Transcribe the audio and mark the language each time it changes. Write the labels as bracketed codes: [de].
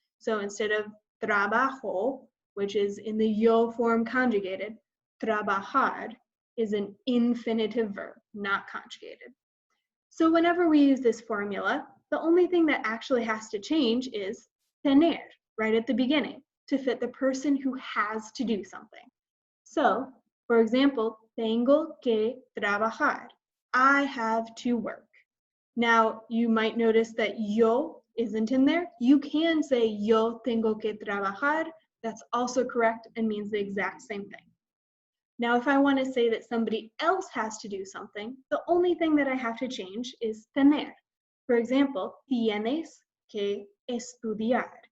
[en] So instead of trabajo, which is in the yo form conjugated, trabajar is an infinitive verb, not conjugated. So whenever we use this formula, the only thing that actually has to change is tener, right at the beginning, to fit the person who has to do something. So For example, [es] tengo que trabajar. [en] I have to work. Now, you might notice that yo isn't in there. You can say [es] yo tengo que trabajar. [en] That's also correct and means the exact same thing. Now, if I want to say that somebody else has to do something, the only thing that I have to change is tener. For example, [es] tienes que estudiar.